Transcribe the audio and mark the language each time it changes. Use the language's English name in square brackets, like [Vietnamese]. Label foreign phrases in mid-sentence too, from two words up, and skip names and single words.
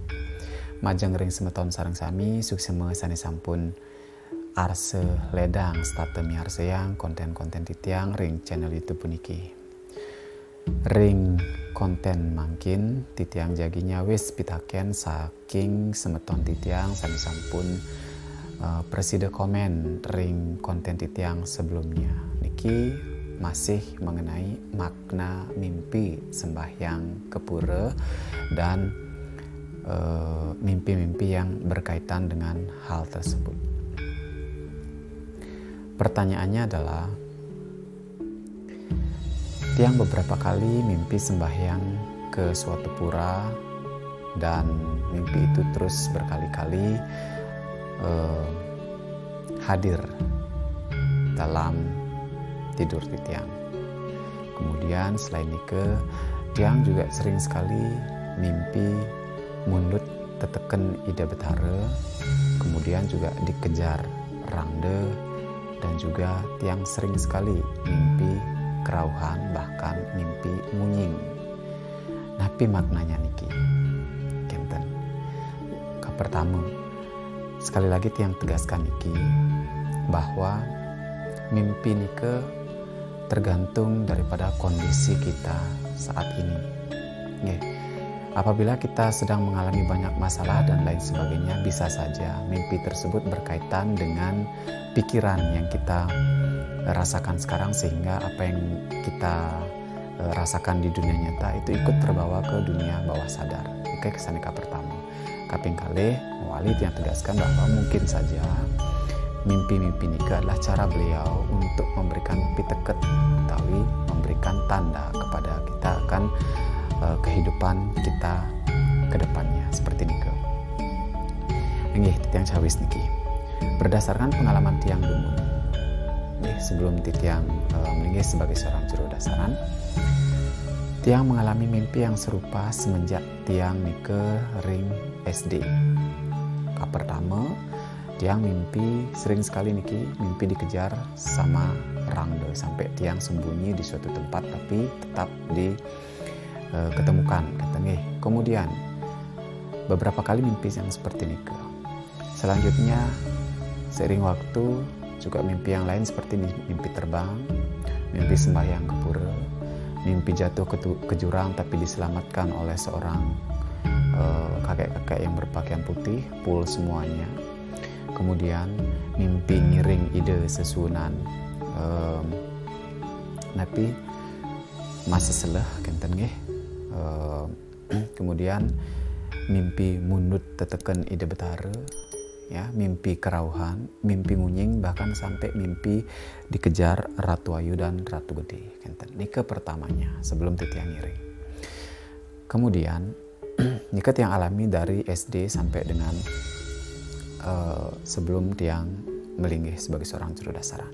[Balinese] Majeng ring semeton sareng sami sukseme sane sampun arse ledang starte miarse yang konten-konten titiang ring channel YouTube puniki. Ring konten mangkin titiang jaginya wis pitaken saking semeton titiang sane sampun preside komen ring konten titiang sebelumnya. [Indonesian] Niki masih mengenai makna mimpi sembahyang kepura dan mimpi-mimpi yang berkaitan dengan hal tersebut. Pertanyaannya adalah, tiang beberapa kali mimpi sembahyang ke suatu pura dan mimpi itu terus berkali-kali hadir dalam tidur titiang. Kemudian selain itu, tiang juga sering sekali mimpi [Balinese] mundut teteken ida betara, [Indonesian] kemudian juga dikejar rangde, dan juga tiang sering sekali mimpi kerauhan, bahkan mimpi munying. [Balinese] Napi maknanya niki kenten. [Indonesian] Pertama, sekali lagi tiang tegaskan niki bahwa mimpi nike tergantung daripada kondisi kita saat ini. Apabila kita sedang mengalami banyak masalah dan lain sebagainya, bisa saja mimpi tersebut berkaitan dengan pikiran yang kita rasakan sekarang, sehingga apa yang kita rasakan di dunia nyata itu ikut terbawa ke dunia bawah sadar. Oke, kesanika pertama. [Balinese] Kaping kalih mewali [Indonesian] yang tegaskan bahwa mungkin saja mimpi-mimpi nikah adalah cara beliau untuk memberikan piteket, tapi memberikan tanda kepada kita akan kehidupan kita ke depannya seperti nikah. [Balinese] Nggih, titiang cawis niki. [Indonesian] Berdasarkan pengalaman tiang dulu, sebelum titiang melinggih sebagai seorang juru dasaran, tiang mengalami mimpi yang serupa semenjak tiang nikah ring SD. Pertama, tiang mimpi sering sekali niki mimpi dikejar sama rangde sampai tiang sembunyi di suatu tempat tapi tetap diketemukan. Kemudian beberapa kali mimpi yang seperti niki. Selanjutnya seiring waktu juga mimpi yang lain seperti mimpi terbang, mimpi sembahyang ke pura, mimpi jatuh ke jurang tapi diselamatkan oleh seorang kakek-kakek yang berpakaian putih, full semuanya. Kemudian mimpi [Balinese] ngiring ide sesunan napi masa selah kenten nggih. [Indonesian] Kemudian mimpi [Balinese] mundut teteken ide betara, [Indonesian] ya, mimpi kerauhan, mimpi munying, bahkan sampai mimpi dikejar Ratu Ayu dan Ratu Gede kenten. Nike pertamanya sebelum titiang ngiring. Kemudian nike tiang alami dari SD sampai dengan sebelum tiang melinggih sebagai seorang juru dasaran.